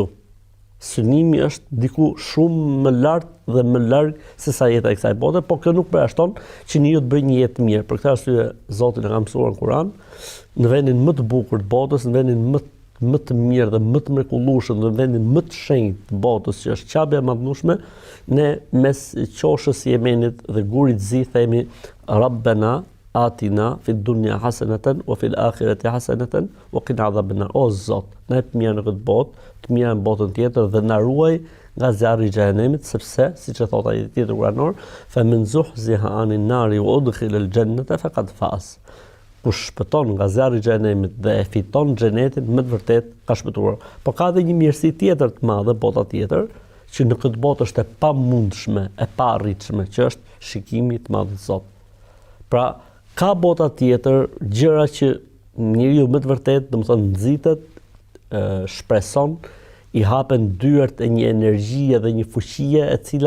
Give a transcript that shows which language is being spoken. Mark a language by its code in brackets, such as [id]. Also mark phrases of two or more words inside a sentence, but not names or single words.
[sq] Synimi është diku shumë më lart dhe më larg se sa jeta e kësaj bote, por kjo nuk përjashton që njeriu të bëjë një jetë mirë. Për këtë arsye Zoti na ka mësuar në Kur'an, në vendin më të bukur të botës, në vendin më të mirë dhe më të mrekullueshëm, në vendin më të shenjtë të botës, që është Qabja e madhnueshme, ne mes qoshës Jemenit dhe gurit zi themi [ar] ربنا آتنا في الدنيا حسنة وفي الآخرة حسنة وقنا عذاب. [sq] O Zot, na jep mirë në këtë botë, të mirë në botën tjetër dhe na ruaj nga zjarri i xhenemit, sepse siç e thot ai tjetër kuranor, [ar] فمن زحزح عن النار وأدخل الجنة فقد فاز. [sq] Kush shpëton nga zjarri i xhenemit dhe e fiton xhenetin, me të vërtet ka shpëtuar. Po ka edhe një mirësi tjetër të madhe, bota tjetër, që në këtë botë është e pamundshme, e paarritshme, që është shikimi i madh i Zotit. Pra, ka bota tjetër, gjëra që njeriu me të vërtet, domethënë nxitet, shpreson, i hapen dyert e një energjie dhe një fuqie e cila